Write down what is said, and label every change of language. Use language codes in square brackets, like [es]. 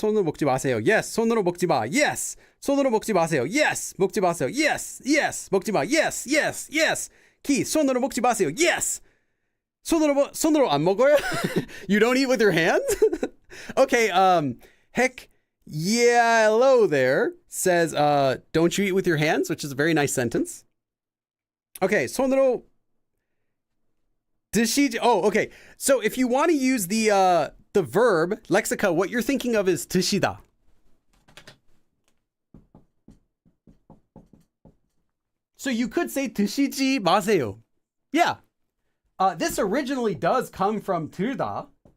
[ko] 손으로 먹지 마세요. Yes. 손으로 먹지 마. Yes. 손으로 먹지 마세요. Yes. 먹지 마세요. Yes. Yes. 먹지 마. Yes. Yes. Yes. 키. 손으로 먹지 마세요. Yes. 손으로 안 먹어요? [en] You don't eat with your hands? Okay, Heck, yeah, hello there says, don't you eat with your hands? Which is a very nice sentence. [ko] Okay, 손으로 드시지. [en] Oh, okay. So if you want to use the verb lexica, what you're thinking of is 드시다. So you could say [ko] 드시지 마세요. [en] Yeah. This originally does come from 들다.